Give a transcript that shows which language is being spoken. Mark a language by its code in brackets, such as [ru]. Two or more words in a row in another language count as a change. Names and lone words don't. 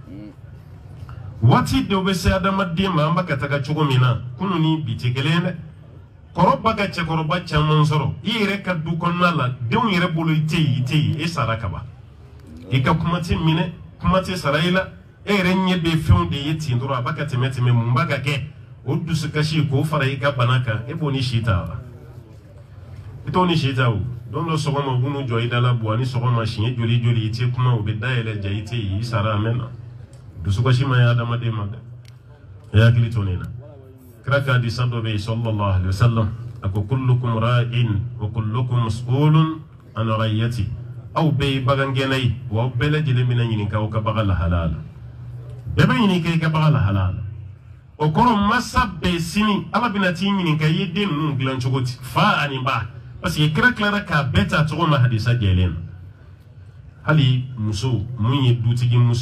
[bm] waati dɔw bɛ se adamaden ma an bɛ ka taga cogo min na kunun ni bi tɛ kelen ye dɛ kɔrɔ ba ka cɛkɔrɔba caman sɔrɔ i yɛrɛ ka du kɔnɔna la denw yɛrɛ bolo i tɛ yen e sara kaban i ka kuma tɛ minɛ kuma tɛ sara i la e yɛrɛ ɲɛ bɛ fɛnw de ye ten dɔrɔn a b'a ka tɛmɛ mun b'a ka kɛ o dusukasi k'o fara i ka bana kan e b'o ni si ta wa i t'o ni si ta o don dɔ sɔgɔma u b'u jɔ i da la buwa ni sɔgɔma siɲɛ joli i tɛ kuma u bɛ dayɛlɛ ja i tɛ yen i sara a mɛn na dusukasi ma ye adamaden ma dɛ e hakili to nin na kira ka hadisa dɔ bɛ yen [ar] صلى الله عليه وسلم [bm] a ko [ar] كلكم راع وكلكم مسؤول عن رعيته [bm] aw bɛɛ ye bagangɛnna ye wa aw bɛɛ lajɛlen bɛna ɲininka aw ka bagan lahala la bɛɛ bɛ ɲininka i ka bagan lahala la o kɔrɔ masa bɛɛ sini ala bɛna t'i ɲininka i ye den ninnu dilan cogo di fa ani ba [fr] parce que [bm] kira tilara k'a bɛɛ ta cogo ma hadisa jɛlen na hali muso mun ye dutigi muso